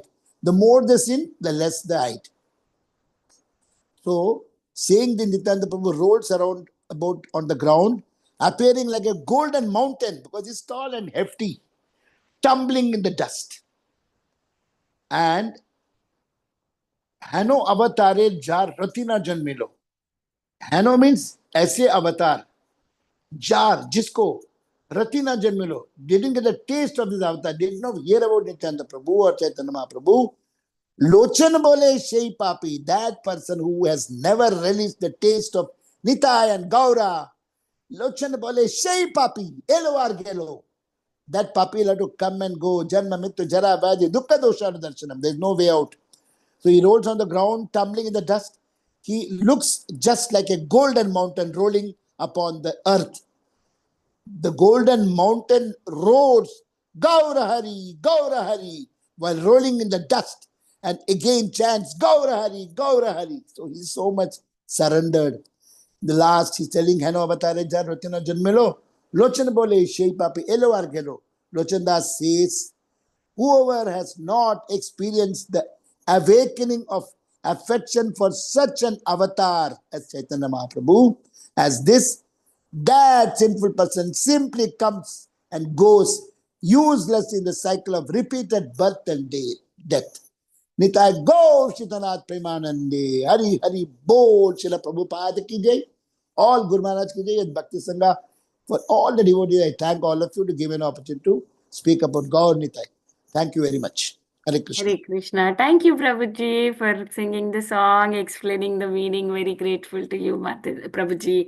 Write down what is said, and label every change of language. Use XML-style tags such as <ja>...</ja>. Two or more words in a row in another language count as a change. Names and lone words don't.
<en>The more they sin, the less the height. So, saying the Nityananda Prabhu rolls around about on the ground, appearing like a golden mountain because he's tall and hefty, tumbling in the dust.</en> <bn>And হেন অবতারে যার রতি না জন্মিল.</bn> <en>Hano means ऐसे avatar.</en> <bn>যার, jisko, রতি না জন্মিল.</bn> <en>Didn't get a taste of this avatar. Did not hear about Nityananda Prabhu or Chaitanya Mahaprabhu.</en> <bn>লোচন বলে সেই পাপী.</bn> <en>That person who has never relished the taste of Nitai and Gaura.</en> <bn>লোচন বলে সেই পাপী। এল আর গেল.</bn> <en>That papi will have to come and go.</en> <sa>जन्म मृत्यु जरा व्याधि दुःख दोष दर्शनम्.</sa> <en>There's no way out. So he rolls on the ground, tumbling in the dust. He looks just like a golden mountain rolling upon the earth. The golden mountain roars, Gaura Hari, while rolling in the dust, and again chants, Gaura Hari. So he's so much surrendered. The last, he's telling</en> <bn>হেন অবতারে যার রতি না জন্মিল, লোচন বলে সেই পাপী এল আর গেল.</bn> <en>Lochandas says, whoever has not experienced the awakening of affection for such an avatar as Chaitanya Mahaprabhu, as this, that sinful person simply comes and goes useless in the cycle of repeated birth and death.</en> <bn>Nitai go Shitanath প্রেমানন্দে, হরি হরি বল, Srila Prabhupada</bn> <hi>की जय,</hi> <en>all Guru Maharaj</en> <hi>की जय,</hi> <en>and Bhakti Sangha. For all the devotees, I thank all of you to give an opportunity to speak about Gaur Nitai. Thank you very much. Hare Krishna. Hare Krishna. Thank you, Prabhuji, for singing the song, explaining the meaning. Very grateful to you, Prabhuji.</en>